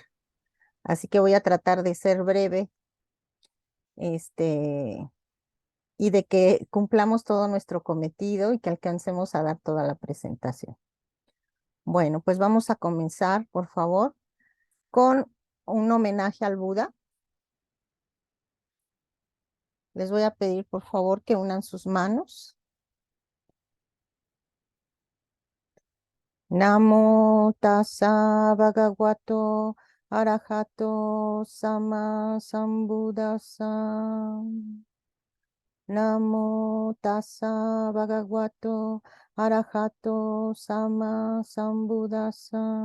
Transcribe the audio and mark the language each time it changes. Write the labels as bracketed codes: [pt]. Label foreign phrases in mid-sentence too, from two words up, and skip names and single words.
[es] Así que voy a tratar de ser breve, este, y de que cumplamos todo nuestro cometido y que alcancemos a dar toda la presentación. Bueno, pues vamos a comenzar, por favor, con un homenaje al Buda. Les voy a pedir, por favor, que unan sus manos. [pi] Namo tassa bhagavato arahato sama sambuddhassa. Namo tassa bhagavato arahato sama sambuddhassa.